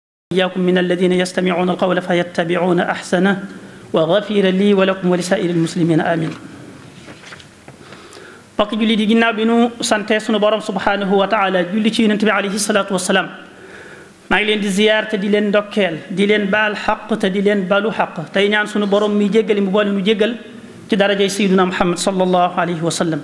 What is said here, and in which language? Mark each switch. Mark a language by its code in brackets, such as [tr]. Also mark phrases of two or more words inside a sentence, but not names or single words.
[ar] إياكم من الذين يستمعون القول فيتبعون أحسنه وغفر لي ولكم ولسائر المسلمين آمين. [wo] bokk julli di ginnaaw bi nu sante sunu borom [ar] سبحانه وتعالى [wo] julli ci yonent bi [ar] عليه الصلاة والسلام [wo] maa ngi leen di ziyaar te di leen ndokkeel di leen baal xaq te di leen balu xaq tey ñaan sunu borom mi jéggali mu boole nu jéggal ci darajay [ar] سيدنا محمد صلى الله عليه وسلم.